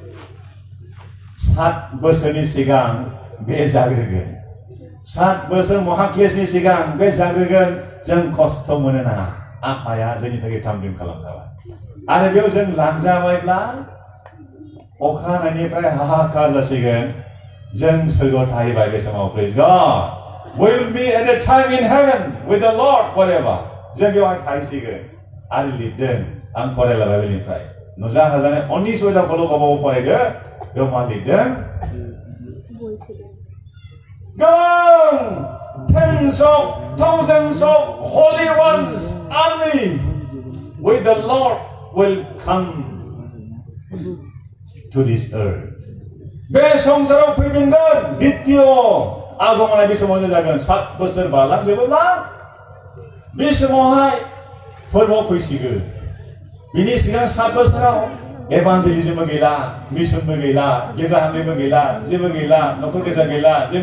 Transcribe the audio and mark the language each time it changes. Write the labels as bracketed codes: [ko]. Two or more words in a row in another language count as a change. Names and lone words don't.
[brx] 7 बोसोरनि सिगां बे जाग्रोगोन 7 बोसोर महाक्लेशनि सिगां बे जाग्रोगोन जों खस्थ' मोनो नाङा आफाया जोंनि थाखाय थामथिम खालामजाबाय आरो बेयाव जों लांजाबायब्ला अखा हानायनिफ्राय हाहाकार जासिगोन जों सोरगोआव थाहैबाय बे समाव [en] praise God we will be at a time in heaven with the Lord forever [brx] जों बेवहाय थाहैसिगोन आरो लिरदों आं फरायलाबाय बेनिफ्राय नुजा हाजानाय 19 सयदाखौल' गावबागाव फरायदो बेयाव मा लिरदों गोबां [en] tens of thousands of holy ones army with the Lord will come to this earth [brx] बे संसाराव फैफिनगोन द्वितीय आगमना बे समावनो जागोन 7 बोसोर बारलांजोबोब्ला बे समावहाय फोरबोआव फैसिगोन बिनि सिगां 7 बोसोराव एभान्जेलिज्मबो गैला मिशनबो गैला गिर्जा हामनायबो गैला जेबो गैला नखर गिर्जा गैला जेबो